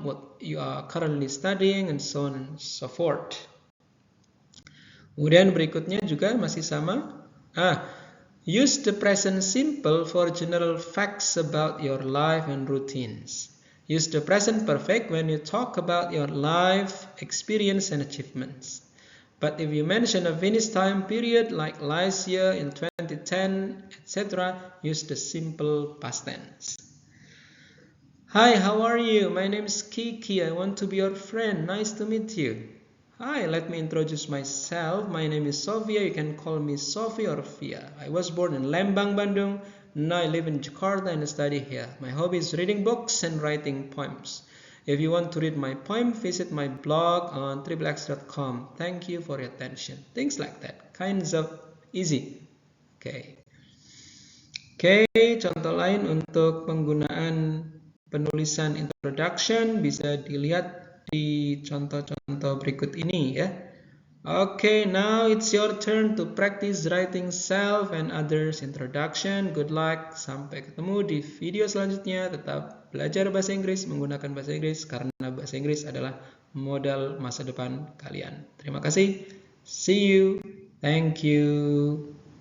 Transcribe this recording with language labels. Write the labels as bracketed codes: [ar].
[en] What you are currently studying, and so on and so forth. [id] Kemudian berikutnya juga masih sama. [en] Use the present simple for general facts about your life and routines. Use the present perfect when you talk about your life, experience, and achievements. But if you mention a finished time period like last year, in 2010, etc., use the simple past tense. Hi, how are you? My name is Kiki. I want to be your friend. Nice to meet you. Hi, let me introduce myself. My name is Sofia. You can call me Sophie or Fia. I was born in Lembang, Bandung. Now I live in Jakarta and study here. My hobby is reading books and writing poems. If you want to read my poem, visit my blog on triplexx.com. Thank you for your attention. Things like that. Kinds of easy. Okay. [id] Contoh lain untuk penggunaan penulisan introduction bisa dilihat di contoh-contoh berikut ini, ya. [en] Okay, now it's your turn to practice writing self and others introduction. Good luck. [id] Sampai ketemu di video selanjutnya. Tetap belajar bahasa Inggris, menggunakan bahasa Inggris karena bahasa Inggris adalah modal masa depan kalian. Terima kasih. [en] See you. Thank you.